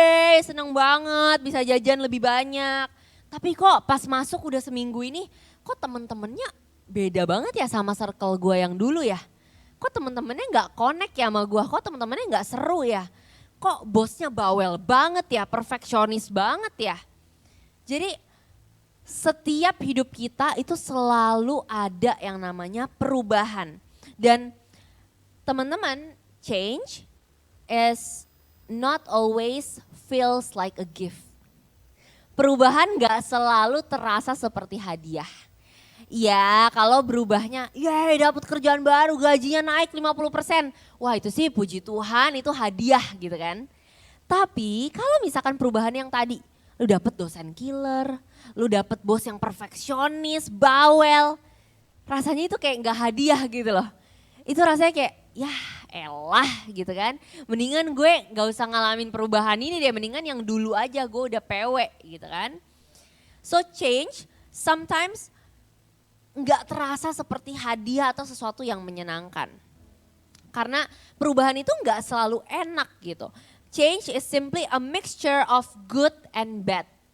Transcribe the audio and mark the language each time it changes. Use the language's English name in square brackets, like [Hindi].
[Indonesian] Yeay, seneng banget bisa jajan lebih banyak. Tapi kok pas masuk udah seminggu ini, kok temen-temennya beda banget ya sama circle gue yang dulu ya. Kok temen-temennya gak connect ya sama gue, kok temen-temennya gak seru ya. Kok bosnya bawel banget ya, perfeksionis banget ya. Jadi setiap hidup kita itu selalu ada yang namanya perubahan. Dan teman-teman, [English] change is not always feels like a gift. [Indonesian] Perubahan gak selalu terasa seperti hadiah. Ya kalau berubahnya, dapat kerjaan baru, gajinya naik 50%. Wah itu sih puji Tuhan, itu hadiah gitu kan. Tapi kalau misalkan perubahan yang tadi, lu dapet dosen killer, lu dapet bos yang perfeksionis, bawel. Rasanya itu kayak gak hadiah gitu loh. Itu rasanya kayak ya elah gitu kan. Mendingan gue gak usah ngalamin perubahan ini deh, mendingan yang dulu aja gue udah PW gitu kan. [English] So change sometimes [Indonesian] gak terasa seperti hadiah atau sesuatu yang menyenangkan. Karena perubahan itu gak selalu enak gitu. [English] Change is simply a mixture of good and bad.